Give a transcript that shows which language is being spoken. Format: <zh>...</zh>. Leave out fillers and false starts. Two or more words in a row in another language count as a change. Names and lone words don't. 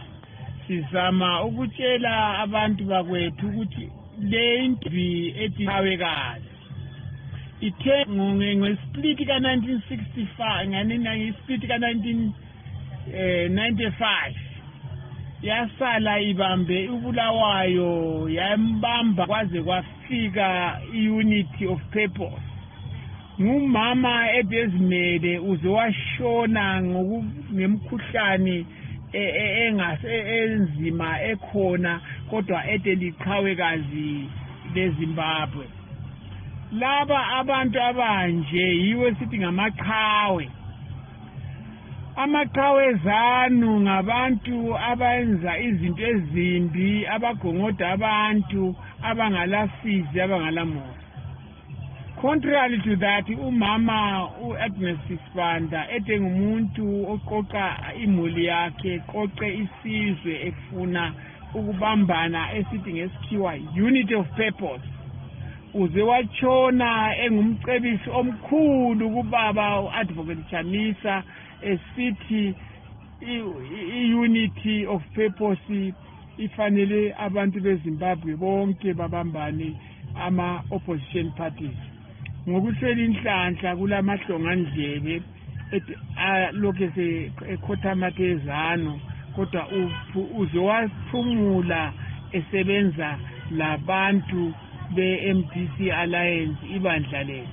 <nd>Sizama ukutshela abantu bakwethu ukuthi le impi ethawekazi ithe ngesplit ka-1965 ngesplit ka-1995 yasala ibambe ubulawayo yambamba kwaze kwafika i-</nd> <en>unity of purpose.</en> <nd>Ngumama ebezimele uze washona ngemkhuhlane enzima ekhona kodwa liqhawekazi leZimbabwe. Laba abantu abanje yiwe sithi ngamaqhawe. Amaqhawe ZANU ngabantu abenza izinto ezimbi, abagongoda abantu, abangalasizi, abangalamoya.</nd> <en>Contrary to that,</en> <nd>umama uAgnes Sibanda ngumuntu oqoqa imuli yakhe, qoqe isizwe efuna ukubambana esithi ngesikhiwa</nd> <en>unity of purpose.</en> <nd>Uze wachona engumcebisi omkhulu kubaba uAdvocate Chamisa esithi i-</nd> <en>unity of purpose</en> <nd>ifanele abantu beZimbabwe bonke babambane ama-</nd> <en>opposition parties.</en> <nd>Ngokuswela inhlanhla kulamahlongandlebe lokhu ekhothamathe ZANU kodwa uze waphumula esebenza labantu be-MDC Alliance ibandla lethu.</nd>